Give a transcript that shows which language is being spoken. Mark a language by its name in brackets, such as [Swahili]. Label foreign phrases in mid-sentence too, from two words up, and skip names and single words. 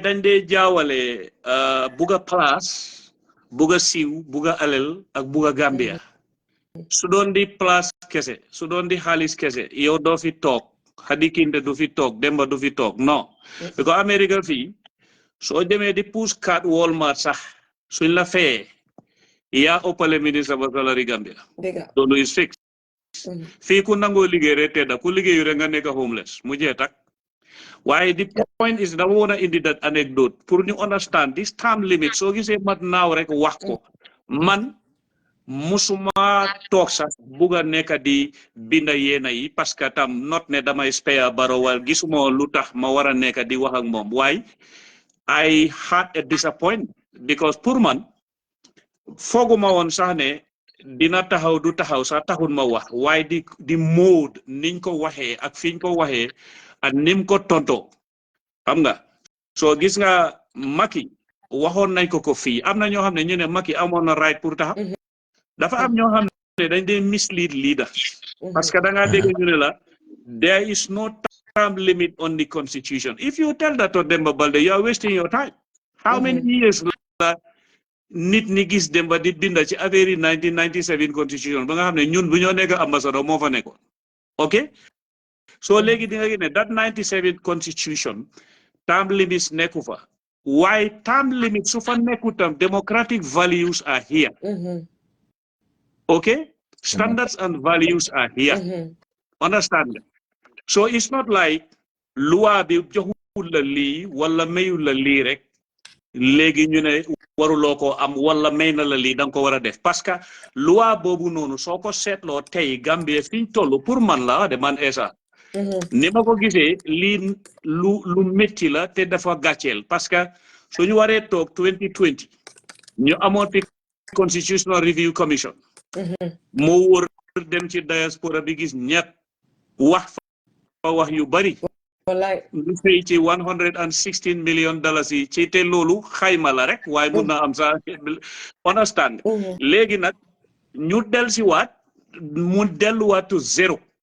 [Wolof] dañ dee jaawale buga place buga siiw buga alel ak buga Gambia su doon di place kese su doon di xaalis kese yow doo fi toog Hadi Kinte du fi toog Demba du fi toog non because America fii soo demee di [English] push card [Wolof] Walmart sax suñ la fayee yaa ëppale ministre ba salary Gambia loolu [English] is fixed [Wolof] fii ku nangoo liggéey rek tedda ku liggéeyu rek nga nekk homeless mu jee tak waaye [English] the point is [Wolof] dama woon a indi [English] that anecdote [Wolof] pour ñu understand [English] this time limit [Wolof] soo gisee mat naaw rek wax ko man musuma toog sax buga nekk di binda yéena yi [French] parce que [Wolof] tam not ne damay spare Barrow wal gisuma lu tax ma war a nekk di wax ak moom waaye [English] I had a disappointment because [Wolof] pour man fooguma woon sax ne dina taxaw du taxaw sax taxul ma wax waaye di mode niñ ko waxee ak fiñ ko waxee ak nim ko tonto xam nga soo gis nga Macky waxoon nañ ko fii am na ñoo xam ne ñu ne Macky amoon na right pour taxaw dafa am ñoo xam ne dañ dee mislead leader [French] parce que [Wolof] da ngaa dégg ñu ne la [English] there is no term limit on the constitution if you tell that to Demba Baldeh you are wasting your time how many years [Wolof] la nit ñi gis Demba di binda ci affaire yi 1997 constitution ba nga xam ne ñun bu ñoo nekk ambassadeur moo fa nekkoon ok so léegi di nga gis ne [English] that 97 constitution term limits [Wolof] nekku fa waaye [English] term limits [Wolof] su fa nekku tam [English] democratic values are here okay standards and values are here understand so it's not like [Wolof] loi bi joxul la lii wala mayul la lii rek léegi ñu ne waruloo ko am wala may na la lii da nga ko war a def [French] parce que [Wolof] loi boobu noonu soo ko seetloo tey Gambie fiñ toll pour man la de man Essa ni ma ko gisee lii lu métti la te dafa gàcceel [French] parce que [Wolof] suñu waree toog 2020 ñu amoon fi [English] constitutional review commission [Wolof] moo wóor dem ci diaspora bi gis ñett wax fa wax yu bari lu fay ci $116 million yi ci te loolu xayma la rek waaye mun na am sa understand léegi nag ñu dellusiwaat mu delluwaat to zéro